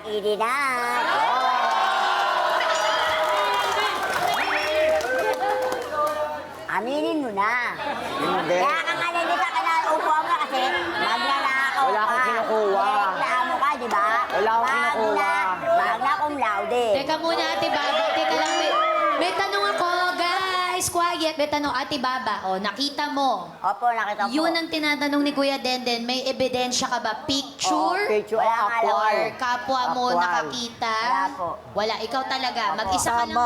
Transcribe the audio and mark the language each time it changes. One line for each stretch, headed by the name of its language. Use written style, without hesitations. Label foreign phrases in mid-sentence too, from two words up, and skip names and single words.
Filipino: Mag-ini na. Aminin mo na. Hindi. Kaya ka nga nandito ka na upo mo kasi magnanakaw Wala akong ka. kinukuha. Reklamo ka, di ba? Wala akong kinukuha.
Latin: Magna cum laude.
Filipino: Teka muna, Ate Baba. Teka lang, may tanong ako, guys. Quiet. May tanong, Ate Baba. O, nakita mo. Opo, nakita po. Yun ang tinatanong ni Kuya Denden. May ebidensya ka ba? Picture?
English: Oh, picture.
Filipino: Wala nga lang. Or kapwa mo Actual. nakakita? Wala po. Wala. Ikaw talaga. Mag-isa ka lang.